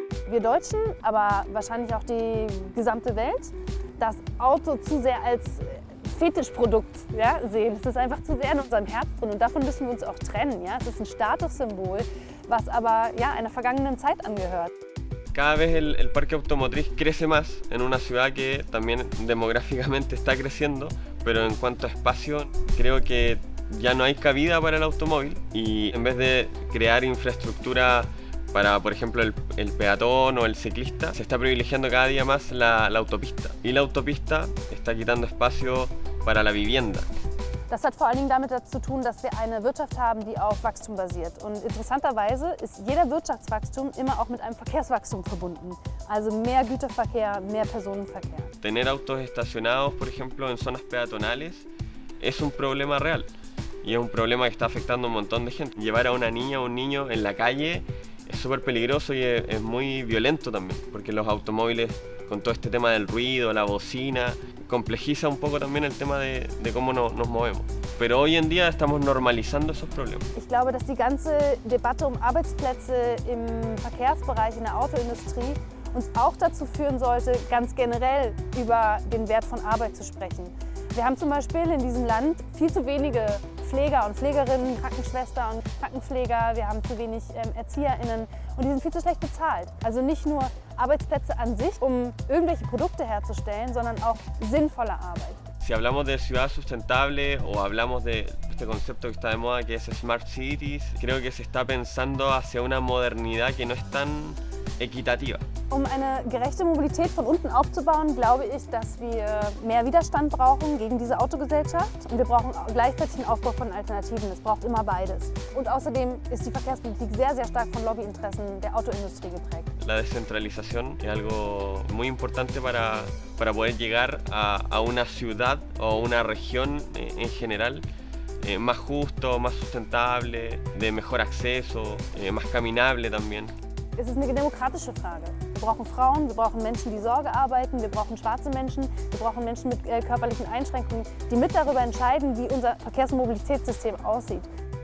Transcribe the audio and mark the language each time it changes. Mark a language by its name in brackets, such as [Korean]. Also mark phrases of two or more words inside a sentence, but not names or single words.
[German] wir Deutschen, aber wahrscheinlich auch die gesamte Welt, das Auto zu sehr als Fetischprodukt, ja, sehen. Es ist einfach zu sehr in unserem Herz drin und davon müssen wir uns auch trennen. Ja? Es ist ein Statussymbol, was aber ja, einer vergangenen Zeit angehört. [Spanish] Cada vez el parque automotriz crece más en una ciudad que también demográficamente está creciendo, pero en cuanto a espacio creo que ya no hay cabida para el automóvil y en vez de crear infraestructura para, por ejemplo, el peatón o el ciclista, se está privilegiando cada día más la autopista. Y la autopista está quitando espacio para la vivienda. [German] Das hat vor allen Dingen damit zu tun, dass wir eine Wirtschaft haben, die auf Wachstum basiert. Und interessanterweise ist jeder Wirtschaftswachstum immer auch mit einem Verkehrswachstum verbunden. Also mehr Güterverkehr, mehr Personenverkehr. [Spanish] Tener autos estacionados, por ejemplo, en zonas peatonales es un problema real. Y es un problema que está afectando a un montón de gente. Llevar a una niña o un niño en la calle es súper peligroso y es muy violento también, porque los automóviles, con todo este tema del ruido, la bocina, complejiza un poco también el tema de cómo nos movemos. Pero hoy en día estamos normalizando esos problemas. [German] Ich glaube, dass die ganze Debatte Arbeitsplätze im Verkehrsbereich, in der Autoindustrie uns auch dazu führen sollte, ganz generell über den Wert von Arbeit zu sprechen. Wir haben zum Beispiel in diesem Land viel zu wenige Pfleger und Pflegerinnen, Krankenschwestern und Krankenpfleger, wir haben zu wenig ErzieherInnen und die sind viel zu schlecht bezahlt. Also nicht nur Arbeitsplätze an sich, um irgendwelche Produkte herzustellen, sondern auch sinnvolle Arbeit. [Spanish] Si hablamos de ciudad sustentable o hablamos de este concepto que está de moda que es [English] Smart Cities, [Spanish] creo que se está pensando hacia una modernidad que no es tan equitativa. [German] Um eine gerechte Mobilität von unten aufzubauen, glaube ich, dass wir mehr Widerstand brauchen gegen diese Autogesellschaft und wir brauchen gleichzeitig einen Aufbau von Alternativen. Es braucht immer beides. Und außerdem ist die Verkehrspolitik sehr, sehr stark von Lobbyinteressen der Autoindustrie geprägt. [Spanish] La descentralización es algo muy importante para poder llegar a una ciudad o una región en general más justo, más sustentable, de mejor acceso, más caminable también. [German] Es ist eine demokratische Frage. Wir brauchen Frauen, wir brauchen Menschen, die Sorge arbeiten, wir brauchen schwarze Menschen, wir brauchen Menschen mit körperlichen Einschränkungen, die mit darüber entscheiden, wie unser Verkehrs- und Mobilitätssystem aussieht.